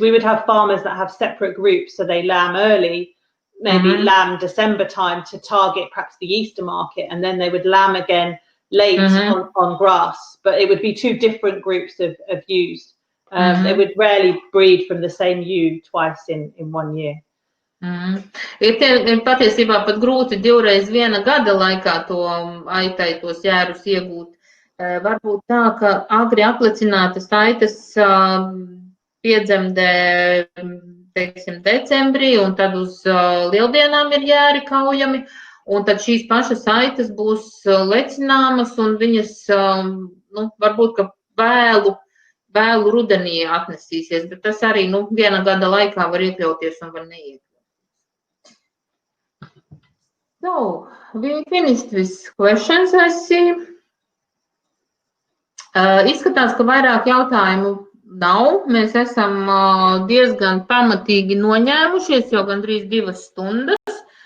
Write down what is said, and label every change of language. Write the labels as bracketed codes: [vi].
[en] We would have farmers that have separate groups, so they lamb early, maybe lamb December time to target perhaps the Easter market, and then they would lamb again late on grass. But it would be 2 different groups of ewes. They would rarely breed from the same ewe twice in 1 year. [lv] Ir patiesībā pat grūti 2 reiz 1 gada laikā to aitai tos jērus iegūt. Varbūt tā, ka agri aplecinātas aitas piedzemdē, teiksim, decembrī, un tad uz lieldienām ir jēri kaujami, un tad šīs pašas aitas būs lecināmas, un viņas, varbūt, ka vēlu rudenī atnesīsies, bet tas arī, 1 gada laikā var iekļauties un var neiekļauties. [en] So, we finished with questions, I see. [lv] Izskatās, ka vairāk jautājumu nav. Mēs esam diezgan pamatīgi noņēmušies, jau gandrīz 2 stundas.